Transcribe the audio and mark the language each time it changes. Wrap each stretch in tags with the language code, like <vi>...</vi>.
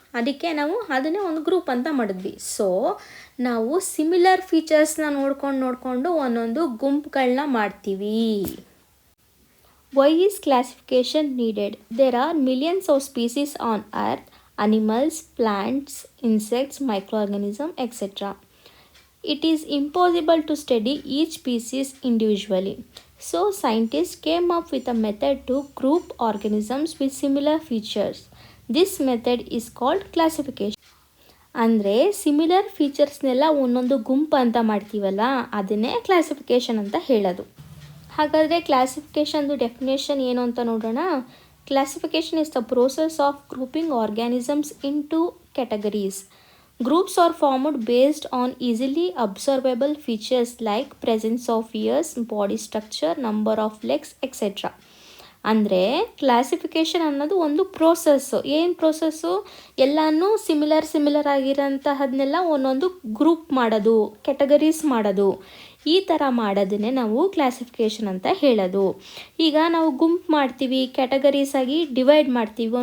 <kn>ಅದಕ್ಕೆ ನಾವು ಅದನ್ನೇ ಒಂದು ಗ್ರೂಪ್ ಅಂತ ಮಾಡಿದ್ವಿ. ಸೊ ನಾವು ಸಿಮಿಲರ್ ಫೀಚರ್ಸ್ನ ನೋಡ್ಕೊಂಡು ಒಂದೊಂದು ಗುಂಪುಗಳನ್ನ ಮಾಡ್ತೀವಿ.</kn> <en>Why is classification needed? There are millions of species on earth, animals, plants, insects, micro organism, etcetera. It is impossible to study each species individually. So scientists came up with a method to group organisms with similar features. This method is called classification.</en> <kn>ಅಂದರೆ similar ಫೀಚರ್ಸ್ನೆಲ್ಲ ಒಂದೊಂದು ಗುಂಪು ಅಂತ ಮಾಡ್ತೀವಲ್ಲ, ಅದನ್ನೇ classification ಅಂತ ಹೇಳೋದು. ಹಾಗಾದರೆ ಕ್ಲಾಸಿಫಿಕೇಷನ್ದು definition ಏನು ಅಂತ ನೋಡೋಣ.</kn> <en>Classification is the process of grouping organisms into categories. Groups are formed based on easily observable features like presence of ears, body structure, number of legs, etc.</en> <kn>ಅಂದರೆ ಕ್ಲಾಸಿಫಿಕೇಷನ್ ಅನ್ನೋದು ಒಂದು process. ಏನು process? ಎಲ್ಲನೂ similar ಆಗಿರೋಂತಹದನ್ನೆಲ್ಲ ಒಂದೊಂದು group ಮಾಡೋದು, categories ಮಾಡೋದು. ಈ ಥರ ಮಾಡೋದನ್ನೇ ನಾವು ಕ್ಲಾಸಿಫಿಕೇಷನ್ ಅಂತ ಹೇಳೋದು. ಈಗ ನಾವು ಗುಂಪು ಮಾಡ್ತೀವಿ, ಕ್ಯಾಟಗರೀಸ್ ಆಗಿ ಡಿವೈಡ್ ಮಾಡ್ತೀವಿ.</kn>